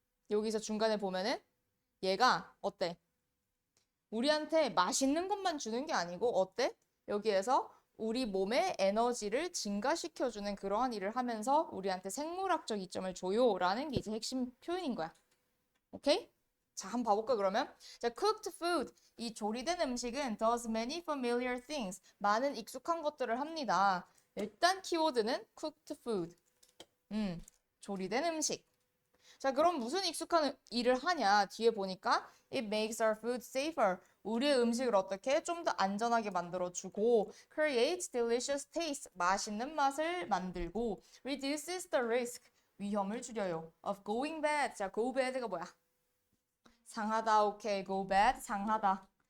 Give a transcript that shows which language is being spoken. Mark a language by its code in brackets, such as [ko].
[ko] 여기서 중간에 보면은 얘가 어때? 우리한테 맛있는 것만 주는 게 아니고 어때? 여기에서 우리 몸의 에너지를 증가시켜주는 그러한 일을 하면서 우리한테 생물학적 이점을 줘요라는 게 이제 핵심 표현인 거야. 오케이? 자, 한번 봐볼까 그러면? 자, cooked food. 이 조리된 음식은 [en] does many familiar things. [ko] 많은 익숙한 것들을 합니다. 일단 키워드는 cooked food. 조리된 음식. 자, 그럼 무슨 익숙한 일을 하냐? 뒤에 보니까 [en] it makes our food safer. [ko] 우리의 음식을 어떻게 좀 더 안전하게 만들어주고 [en] creates delicious taste. [ko] 맛있는 맛을 만들고 [en] reduces the risk. [ko] 위험을 줄여요. [en] of going bad. [ko] 자, go bad가 뭐야? 상하다. 오케이. go bad. 상하다.